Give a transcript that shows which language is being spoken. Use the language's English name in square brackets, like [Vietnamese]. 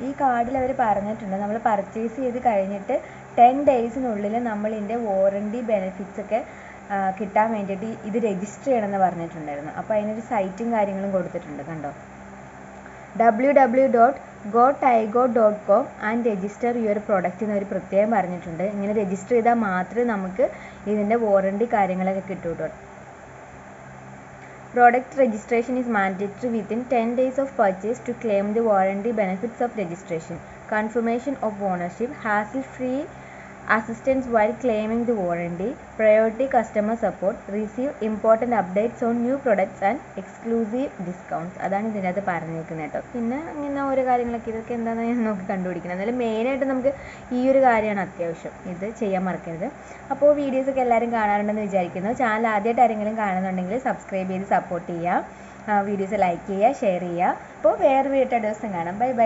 [Malayalam] ഈ കാർഡിൽ അവർ പറഞ്ഞിട്ടുണ്ട് നമ്മൾ പർച്ചേസ് ചെയ്ത് കഴിഞ്ഞിട്ട് 10 ഡേയ്സിനുള്ളിൽ നമ്മളിതിൻ്റെ വാറണ്ടി ബെനിഫിറ്റ്സ് ഒക്കെ കിട്ടാൻ വേണ്ടിയിട്ട് ഇത് രജിസ്റ്റർ ചെയ്യണമെന്ന് പറഞ്ഞിട്ടുണ്ടായിരുന്നു. അപ്പോൾ അതിനൊരു സൈറ്റും കാര്യങ്ങളും കൊടുത്തിട്ടുണ്ട് കണ്ടോ. www.tygot.com [English] and register your product [Malayalam] എന്നൊരു പ്രത്യേകം പറഞ്ഞിട്ടുണ്ട്. ഇങ്ങനെ രജിസ്റ്റർ ചെയ്താൽ മാത്രമേ നമുക്ക് ഇതിൻ്റെ വാറണ്ടി കാര്യങ്ങളൊക്കെ കിട്ടൂ കേട്ടോ. [English] Product registration is mandatory within 10 days of purchase to claim the warranty benefits of registration. Confirmation of ownership, hassle-free assistance while claiming the warranty, priority customer support, receive important updates on new products and exclusive discounts. [Malayalam] അതാണ് ഇതിനകത്ത് പറഞ്ഞിരിക്കുന്നത് കേട്ടോ. പിന്നെ അങ്ങനെ ഓരോ കാര്യങ്ങളൊക്കെ ഇതൊക്കെ എന്താണെന്ന് ഞാൻ നോക്കി കണ്ടുപിടിക്കണം. എന്നാലും മെയിനായിട്ട് നമുക്ക് ഈ ഒരു കാര്യമാണ് അത്യാവശ്യം. ഇത് ചെയ്യാൻ മറക്കരുത്. അപ്പോൾ വീഡിയോസൊക്കെ എല്ലാവരും കാണാറുണ്ടെന്ന് വിചാരിക്കുന്നു. ചാനൽ ആദ്യമായിട്ട് ആരെങ്കിലും കാണുന്നുണ്ടെങ്കിൽ സബ്സ്ക്രൈബ് ചെയ്ത് സപ്പോർട്ട് ചെയ്യുക. വീഡിയോസ് ലൈക്ക് ചെയ്യുക, ഷെയർ ചെയ്യുക. അപ്പോൾ വേറെ വീഡിയോ ദിവസം കാണാം. Bye bye.